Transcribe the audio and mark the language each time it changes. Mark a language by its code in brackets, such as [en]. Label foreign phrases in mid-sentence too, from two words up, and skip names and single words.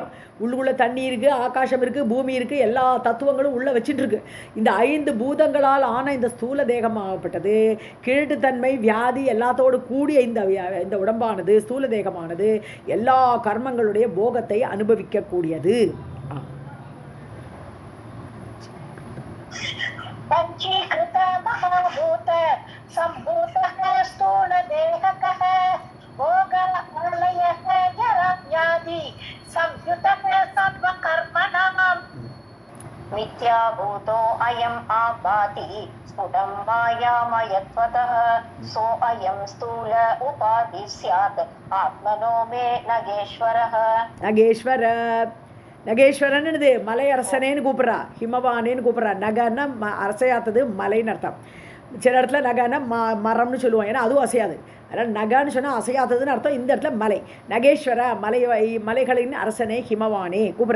[ta] உள்ளுக்குள்ள தண்ணி இருக்குது, ஆகாசம் இருக்குது, பூமி இருக்குது, எல்லா தத்துவங்களும் உள்ளே வச்சுட்டு இருக்கு. இந்த 5 பூதங்களால் ஆன இந்த ஸ்தூல தேகம் ஆகப்பட்டது கீழ்த்தன்மை, வியாதி எல்லாத்தோடு கூடிய இந்த உடம்பானது, ஸ்தூல தேகமானது எல்லா கர்மங்களுடைய போகத்தை அனுபவிக்கக்கூடியது. [sa] पंचीकृत महाभूत संभूतः स्थूलदेहकः भोगालयः जराव्याधि संयुतः सर्वकर्मणाम् मिथ्याभूतो अयम् आभाति स्फुटं मायामयत्वतः सो अयं स्थूल उपाधि स्यात् आत्मनो मे नगेश्वरः. [ta] நகேஸ்வரன்னு மலை அரசனேன்னு கூப்பிட்றா, ஹிமவானேன்னு கூப்பிட்றா. நகன்னா அரசையாத்தது மலைன்னு அர்த்தம். சில இடத்துல நகன்னா மரம்னு சொல்லுவோம், ஏன்னா அதுவும் அசையாது. அதனால் நகான்னு சொன்னால் அசையாத்ததுன்னு அர்த்தம். இந்த இடத்துல மலை, நகேஸ்வர, மலைகளின் அரசனே ஹிமவானே கூப்பிட்றா.